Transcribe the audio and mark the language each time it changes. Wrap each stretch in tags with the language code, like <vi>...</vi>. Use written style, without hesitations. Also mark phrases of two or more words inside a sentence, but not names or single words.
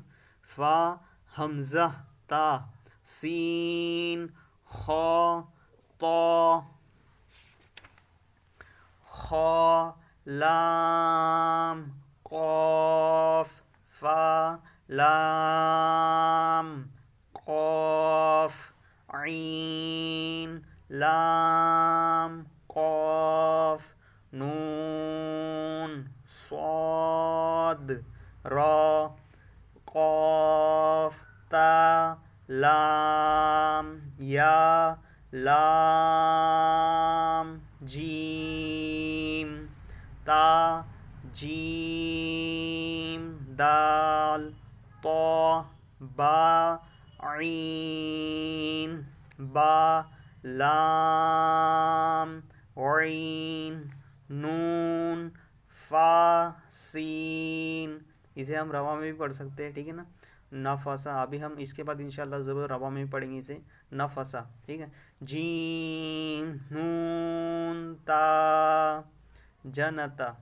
<ar>فا حمزہ تا سین خا طا خا لام قاف فا لام قاف عین لام قاف نون صاد را قاف تا لام یا لام جیم تا جیم دال طا با عین با لام عین نون فا سین.</ar> <ur>اسے ہم روا میں بھی پڑھ سکتے ہیں, ٹھیک ہے نا, نفسا. ابھی ہم اس کے بعد انشاءاللہ ضرور روا میں بھی پڑھیں گے اسے, نفسا, ٹھیک ہے.</ur> <ar>جیم نون تا جنتا.</ar>